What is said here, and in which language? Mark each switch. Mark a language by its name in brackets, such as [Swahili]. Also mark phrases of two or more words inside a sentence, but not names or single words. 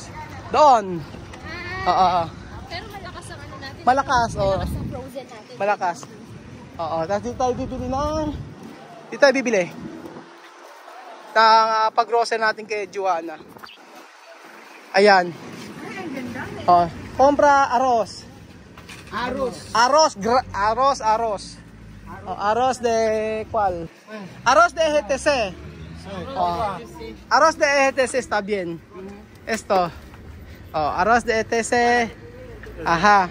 [Filipino] Doon. Pero malakas ang ano natin. Malakas, Malakas ang frozen natin. Malakas. Tapos dito tayo bibili dito tayo bibili. Pag-grocery natin kay Joanna. Ayan. [Spanish] Compra arroz. Arroz de ¿cuál? Arroz de EGTC. Arroz de EGTC está bien. Esto. Arroz de EGTC. Ajá.